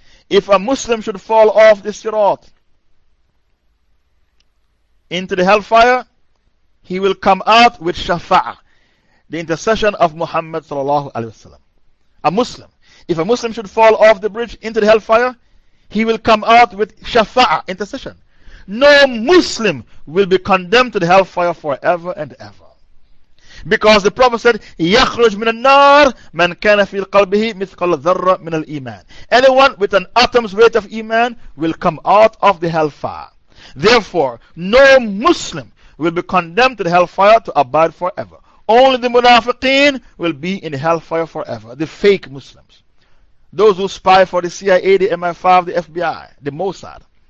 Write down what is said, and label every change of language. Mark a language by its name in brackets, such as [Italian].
[English] If a Muslim should fall off the Sirat into the hellfire, he will come out with Shafa'ah, the intercession of Muhammad sallallahu alayhi wa sallam. If a Muslim should fall off the bridge into the hellfire, he will come out with Shafa'ah, intercession. No Muslim will be condemned to the hellfire forever and ever. Because the Prophet said, [Arabic] يَخْرُجْ مِنَ النَّارِ مَنْ كَانَ فِي الْقَلْبِهِ مِثْقَلَ ذَرَّ مِنَ الْإِيمَانِ. [English] Anyone with an atom's weight of Iman will come out of the hellfire. Therefore, no Muslim will be condemned to the hellfire to abide forever. Only the munafiqeen will be in the hellfire forever. The fake Muslims. Those who spy for the CIA, the MI5, the FBI, the Mossad.